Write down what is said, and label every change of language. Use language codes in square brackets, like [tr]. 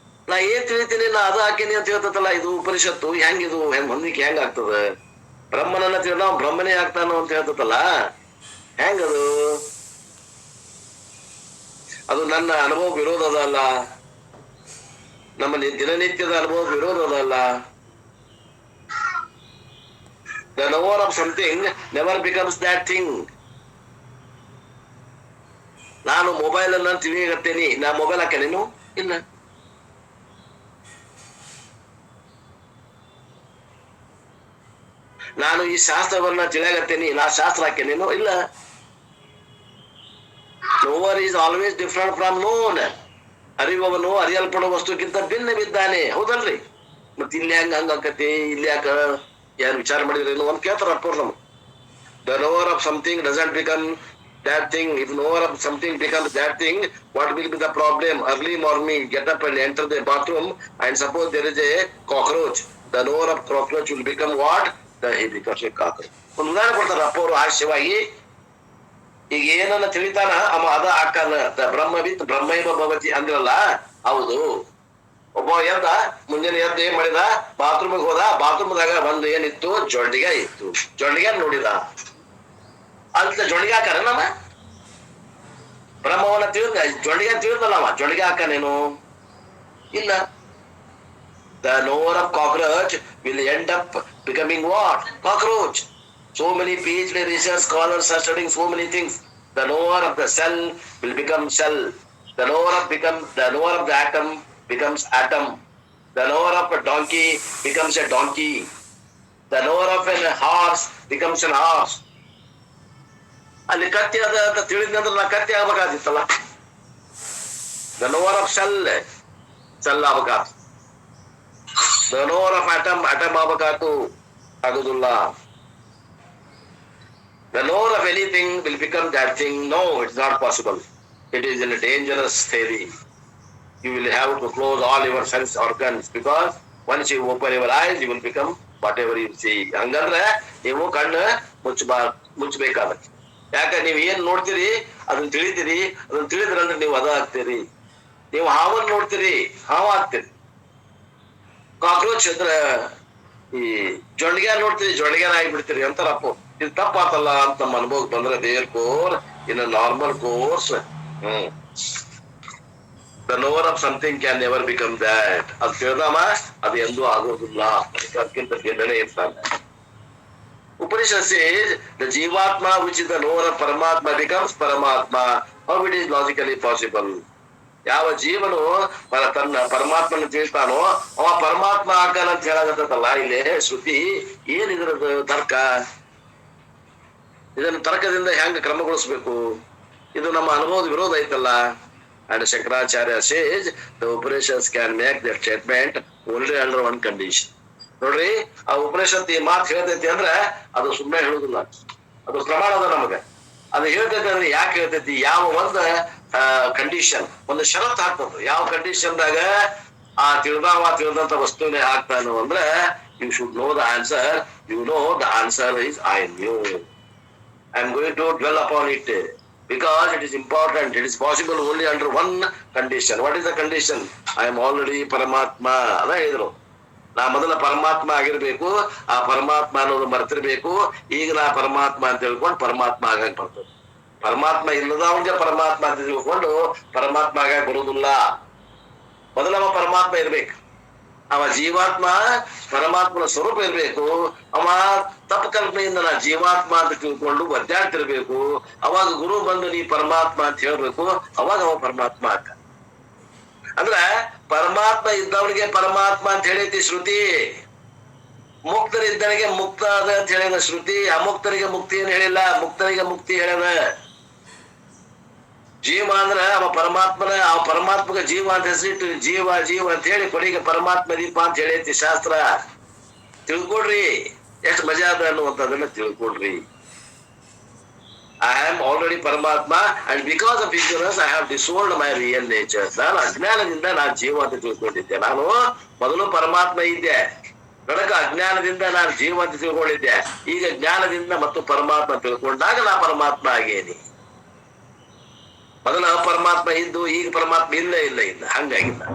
[kn] ನಾ ಏನ್ ತಿಳಿತೀನಿ ನಾ ಅದು ಹಾಕೇನಿ ಅಂತ ಹೇಳ್ತಲ್ಲ. ಇದು ಉಪನಿಷತ್ತು ಹೆಂಗಿದು ಹೊಂದಿಕೆ ಹೆಂಗ ಆಗ್ತದ? ಬ್ರಹ್ಮನನ್ನ ತಿಳಿದ ಬ್ರಹ್ಮನೇ ಆಗ್ತಾನೋ ಅಂತ ಹೇಳ್ತಲ್ಲ, ಹೆಂಗದು? ಅದು ನನ್ನ ಅನುಭವ ವಿರೋಧದ ಅಲ್ಲ, ನಮ್ಮ ದಿನನಿತ್ಯದ ಅನುಭವ ವಿರೋಧದ ಅಲ್ಲ. [en] The knower of something never becomes that thing. [kn] ನಾನು ಮೊಬೈಲ್ ಅನ್ನ ತಿಳಿಯಗತ್ತೇನಿ, ನಾ ಮೊಬೈಲ್ ಹಾಕೇನೇನು? ಇಲ್ಲ. ನಾನು ಈ ಶಾಸ್ತ್ರವನ್ನ ತಿಳಿಯಗತ್ತೇನಿ, ನಾ ಶಾಸ್ತ್ರ ಹಾಕೇನೇನು? ಇಲ್ಲ. [en] Knower is always different from known. [kn] ಅರಿವವನು ಅರಿಯಲ್ಪಡುವ ವಸ್ತುಕ್ಕಿಂತ ಭಿನ್ನ ಬಿದ್ದಾನೆ, ಹೌದಲ್ರಿ? ಮತ್ತೆ ಇಲ್ಲಿ ಹಂಗ ಆಕತಿ, ಇಲ್ಲಿ ಯಾಕ ಯಾರು ವಿಚಾರ ಮಾಡಿದ್ರೇನು ಅಂತ ಕೇಳ್ತಾರ ಅಪ್ಪವ್ರು ನಮ್ಗೆ. [en] The knower of something doesn't become that thing. If knower of something becomes that thing, what will be the problem? Early morning, get up and enter the bathroom, and suppose there is a cockroach. The knower of cockroach will become what? He becomes a cockroach. [kn] ಒಂದು ಉದಾಹರಣೆ ಕೊಡ್ತಾರ ಅಪ್ಪವ್ರು ಹಾಸ್ಯವಾಗಿ. ಈಗ ಏನನ್ನ ತಿಳಿತಾನ ಅವ ಅದ ಆಕಾನ. [sa] ಬ್ರಹ್ಮವಿತ್ ಬ್ರಹ್ಮೈವ ಭವತಿ [kn] ಅಂದ್ರಲ್ಲ, ಹೌದು. ಒಬ್ಬ ಎದ್ದ, ಮುಂಜಾನೆ ಎದ್ದು ಏನ್ ಮಾಡಿದ? ಬಾತ್ರೂಮಿಗೆ ಹೋದ. ಬಾತ್ರೂಮ್ದಾಗ ಒಂದು ಏನಿತ್ತು? ಜೊಂಡಿಗೆ ಇತ್ತು. ಜೊಂಡಿಗೆ ನೋಡಿದ. ಅಂತ ಜೊಂಡಿಗೆ ಹಾಕಾರ ನಮ್ಮ ಬ್ರಹ್ಮವನ್ನ ತಿಳಿದ ಜೊಂಡಿಗೆ ತಿಳಿದಲ್ಲ ಅವ. ಜೊಂಡಿಗೆ ಹಾಕನೇನು? ಇಲ್ಲ. [en] The knower of cockroach will end up becoming what? Cockroach. So many PhD research scholars are studying so many things. The knower of the cell will become cell. The knower of the atom becomes atom. The knower of a donkey becomes a donkey. The knower of a horse becomes an horse. [kn] ಅಲ್ಲಿ ಕತ್ತಿ ಅದ ಅಂತ ತಿಳಿದ್ನಂದ್ರೆ ನಾ ಕತ್ತಿ ಆಗ್ಬೇಕಾದಿತ್ತಲ್ಲ. [en] The knower of cell [kn] ಆಗ್ಬೇಕಾತು. [en] The knower of atom [kn] ಆಗ್ಬೇಕಾತು, ಆಗುದಿಲ್ಲ. [en] The knower of anything will become that thing. No, it's not possible. It is a dangerous theory. You will have to close all your sense organs, because once you open your eyes, you will become whatever you see. [kn] ಹಂಗಂದ್ರೆ ನೀವು ಕಣ್ಣು ಮುಚ್ಚಬೇಕಾಗತ್ತೆ. ಯಾಕ ನೀವ್ ಏನ್ ನೋಡ್ತೀರಿ ಅದನ್ನ ತಿಳಿತೀರಿ. ಅದನ್ನ ತಿಳಿದ್ರಂದ್ರೆ ನೀವು ಅದ ಆಗ್ತೀರಿ. ನೀವು ಹಾವನ್ನ ನೋಡ್ತೀರಿ, ಹಾವ ಆಗ್ತೀರಿ. ಕಾಕ್ರೋಚ್ ಅಂದ್ರೆ ಈ ಜೊಂಡಿಗೆ ನೋಡ್ತೀರಿ, ಜೊಂಡಿಗೆನ ಆಗಿಬಿಡ್ತೀರಿ ಅಂತಾರಪ್ಪ. ಇದು ತಪ್ಪಾತಲ್ಲ ಅಂತ ನಮ್ಮ ಅನುಭವಕ್ಕೆ ಬಂದ್ರೆ [en] There core in normal course. The knower of something can never become that. [kn] ಅದು ತಿಳಿದವ ಅದು ಎಂದೂ ಆಗೋದಿಲ್ಲ. ಅದಕ್ಕಿಂತ ಭಿನ್ನನೇ ಇರ್ತಾನೆ. [en] Upanishad says the Jivatma, which is the knower of Paramatma, becomes Paramatma. How it is logically possible? [kn] ಯಾವ ಜೀವನು ತನ್ನ ಪರಮಾತ್ಮನ ತಿಳಿತಾನೋ ಅವ ಪರಮಾತ್ಮ ಆಕಾನ ಅಂತ ಹೇಳಾಗತ್ತಲ್ಲ ಇಲ್ಲಿ ಶ್ರುತಿ. ಏನಿದ್ರದ್ದು ತರ್ಕ? ಇದನ್ನು ತರ್ಕದಿಂದ ಹೆಂಗ ಕ್ರಮಗೊಳಿಸ್ಬೇಕು? ಇದು ನಮ್ಮ ಅನುಭವದ ವಿರೋಧ ಐತಲ್ಲ. [en] And Shankaracharya says the Upanishads can make their statement only under one condition. [kn] ನೋಡ್ರಿ, ಆ ಉಪನಿಷತ್ ಈ ಮಾತು ಹೇಳ್ತೈತಿ ಅಂದ್ರೆ ಅದು ಸುಮ್ಮನೆ ಹೇಳುದಿಲ್ಲ, ಅದು ಪ್ರಮಾಣ ಅದ ನಮಗೆ. ಅದು ಹೇಳ್ತೈತಿ ಅಂದ್ರೆ ಯಾಕೆ ಹೇಳ್ತೈತಿ? ಯಾವ ಒಂದು ಕಂಡೀಷನ್, ಒಂದು ಷರತ್ ಹಾಕ್ತದ. ಯಾವ ಕಂಡೀಷನ್ದಾಗ ಆ ತಿಳಿದಂತ ವಸ್ತುವಿನೇ ಹಾಕ್ತಾನು ಅಂದ್ರೆ [en] You should know the answer. You know the answer is I knew. I am going to dwell upon it because it is important. It is possible only under one condition. What is the condition? I am already Paramatma. [kn] ಅದ ಹೇಳಿದ್ರು, ನಾ ಮೊದಲ ಪರಮಾತ್ಮ ಆಗಿರ್ಬೇಕು, ಆ ಪರಮಾತ್ಮ ಅನ್ನೋದು ಮರ್ತಿರ್ಬೇಕು. ಈಗ ನಾ ಪರಮಾತ್ಮ ಅಂತ ಹೇಳ್ಕೊಂಡು ಪರಮಾತ್ಮ ಆಗಾಕ್ ಬರ್ತದೆ. ಪರಮಾತ್ಮ ಇಲ್ಲದವನಿಗೆ ಪರಮಾತ್ಮ ಅಂತ ತಿಳ್ಕೊಂಡು ಪರಮಾತ್ಮ ಆಗಾಕ್ ಬರುವುದಿಲ್ಲ. ಮೊದಲ ಪರಮಾತ್ಮ ಇರ್ಬೇಕು. ಅವ ಜೀವಾತ್ಮ ಪರಮಾತ್ಮನ ಸ್ವರೂಪ ಇರ್ಬೇಕು. ಅವ ತಪ್ಪು ಕಲ್ಪನೆಯಿಂದ ನಾ ಜೀವಾತ್ಮ ಅಂತ ತಿಳ್ಕೊಂಡು ಒದ್ದಾಡ್ತಿರ್ಬೇಕು. ಅವಾಗ ಗುರು ಬಂದು ನೀ ಪರಮಾತ್ಮ ಅಂತ ಹೇಳ್ಬೇಕು. ಅವಾಗ ಅವ ಪರಮಾತ್ಮ ಆಗ. ಅಂದ್ರ ಪರಮಾತ್ಮ ಇದ್ದವನಿಗೆ ಪರಮಾತ್ಮ ಅಂತ ಹೇಳೈತಿ ಶ್ರುತಿ. ಮುಕ್ತರಿದ್ದವನಿಗೆ ಮುಕ್ತ ಅದ ಅಂತ ಹೇಳಿದ ಶ್ರುತಿ. ಅಮುಕ್ತರಿಗೆ ಮುಕ್ತಿ ಏನ್ ಹೇಳಿಲ್ಲ, ಮುಕ್ತರಿಗೆ ಮುಕ್ತಿ ಹೇಳದ. ಜೀವ ಅಂದ್ರ ಅವ ಪರಮಾತ್ಮನ, ಆ ಪರಮಾತ್ಮಗ ಜೀವ ಅಂತ ಹೆಸರಿಟ್ಟು ಜೀವ ಜೀವ ಅಂತ ಹೇಳಿ ಕೊನೆಗೆ ಪರಮಾತ್ಮ ದೀಪ ಅಂತ ಹೇಳೈತಿ ಶಾಸ್ತ್ರ. ತಿಳ್ಕೊಡ್ರಿ ಎಷ್ಟು ಮಜಾ ಅದ ಅನ್ನುವಂಥದ್ದನ್ನ ತಿಳ್ಕೊಡ್ರಿ. [en] I am already Paramatma and because of ignorance I have disowned my real nature. [kn] ನಾನು ಅಜ್ಞಾನದಿಂದ ನಾನು ಜೀವ ಅಂತ ತಿಳ್ಕೊಂಡಿದ್ದೆ. ನಾನು ಮೊದಲು ಪರಮಾತ್ಮ ಇದ್ದೆ, ನಡಕ ಅಜ್ಞಾನದಿಂದ ನಾನು ಜೀವ ಅಂತ ತಿಳ್ಕೊಂಡಿದ್ದೆ. ಈಗ ಜ್ಞಾನದಿಂದ ಮತ್ತು ಪರಮಾತ್ಮ ತಿಳ್ಕೊಂಡಾಗ ನಾ ಪರಮಾತ್ಮ ಆಗೇನಿ. ಮೊದಲ ಪರಮಾತ್ಮ ಇದ್ದು ಈಗ ಪರಮಾತ್ಮ ಇಲ್ಲ ಹಂಗಾಗಿಲ್ಲ.